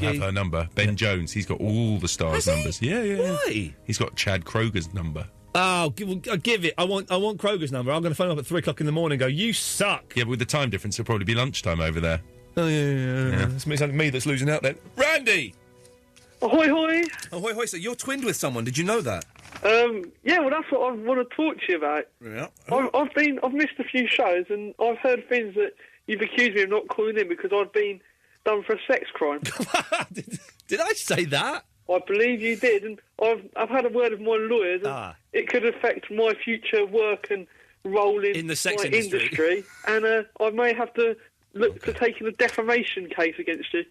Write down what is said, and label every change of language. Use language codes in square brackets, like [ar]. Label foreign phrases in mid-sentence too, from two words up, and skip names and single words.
[en] you who'll have her number. Ben Jones. He's got all the stars' numbers. Yeah. Why? He's got Chad Kroger's number. Oh, give it. I want Kroger's number. I'm going to phone him up at 3 o'clock in the morning and go, you suck. Yeah, but with the time difference, it'll probably be lunchtime over there. Oh, yeah. It's me that's losing out then. Randy! Ahoy, hoy! Ahoy, hoy. So you're twinned with someone. Did you know that? Yeah, well, that's what I want to talk to you about. Yeah. I've missed a few shows, and I've heard things that you've accused me of not calling in because I've been done for a sex crime. Did I say that? I believe you did, and I've had a word with my lawyers, and it could affect my future work and role in the sex industry, and I may have to look to taking a defamation case against you.